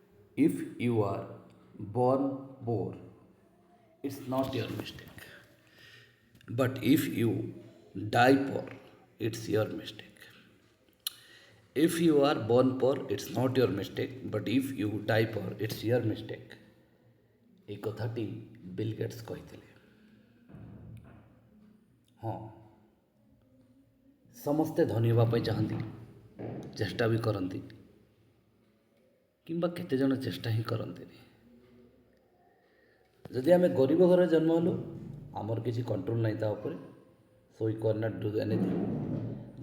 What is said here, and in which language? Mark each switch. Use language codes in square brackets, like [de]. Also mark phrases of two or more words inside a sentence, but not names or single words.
[en] If you are born poor, it's not your mistake. But if you die poor, it's your mistake. If you are born poor, it's not your mistake. But if you die poor, it's your mistake. [or] ଏଇ କଥାଟି ବିଲ୍ ଗେଟ୍ସ କହିଥିଲେ। ହଁ, ସମସ୍ତେ ଧନୀ ହେବା ପାଇଁ ଚାହାନ୍ତି, ଚେଷ୍ଟା ବି କରନ୍ତି, କିମ୍ବା କେତେଜଣ ଚେଷ୍ଟା ହିଁ କରନ୍ତିନି। ଯଦି ଆମେ ଗରିବ ଘରେ ଜନ୍ମ ହେଲୁ, ଆମର କିଛି କଣ୍ଟ୍ରୋଲ୍ ନାହିଁ ତା ଉପରେ, [en] so we can not do anything.